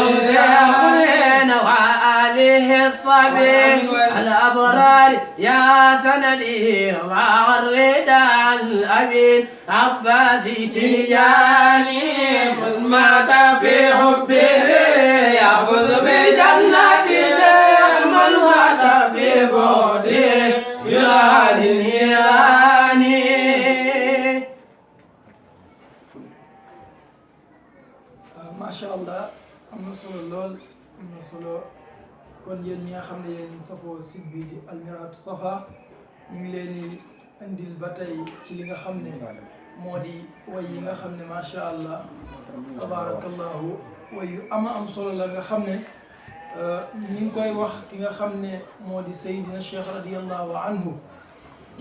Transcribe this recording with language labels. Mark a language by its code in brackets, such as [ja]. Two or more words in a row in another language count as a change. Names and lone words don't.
[ar] وآله الصبي الأبرار يا سندي مع الردى الأبي عباس تجاني من مات في حبه يفوز بجنته من مات في بعده ينادي ما شاء الله [wo] am na solo lool am na solo kon yéen ñi nga xam ne yéen safoo site bi di Almiratu Safa ñu ngi leen di indil ba tey ci li nga xam ne moo di way yi nga xam ne [ar] ما شاء الله تبارك الله [wo] way yu am solo la nga xam ne ñu ngi koy wax ki nga xam ne moo di Seydina Cheikh [ar] رضي الله عنه [wo] ki